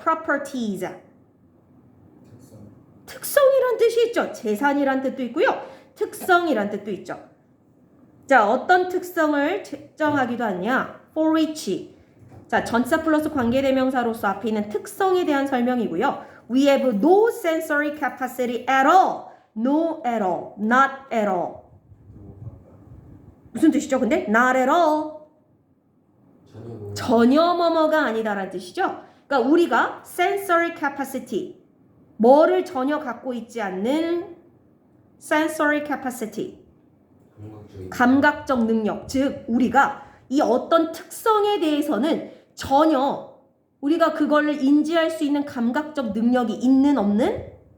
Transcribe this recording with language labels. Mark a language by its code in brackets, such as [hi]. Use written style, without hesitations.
[ko] properties 특성이란 뜻이 있죠. 재산이란 뜻도 있고요. 특성이란 뜻도 있죠. 자, 어떤 특성을 측정하기도 하냐? for which 자, 전치사 플러스 관계대명사로서 앞에 있는 특성에 대한 설명이고요. [en] We have no sensory capacity at all. No at all. Not at all. [ko] 무슨 뜻이죠? [en] 근데 not at all. [ko] 전혀 뭐 전혀 뭐뭐가 아니다라는 뜻이죠. 그러니까 우리가 sensory capacity, 뭐를 전혀 갖고 있지 않는 sensory capacity, 감각적 능력, 즉 우리가 이 어떤 특성에 대해서는 전혀 우리가 그거를 인지할 수 있는 감각적 능력이 있는 없는?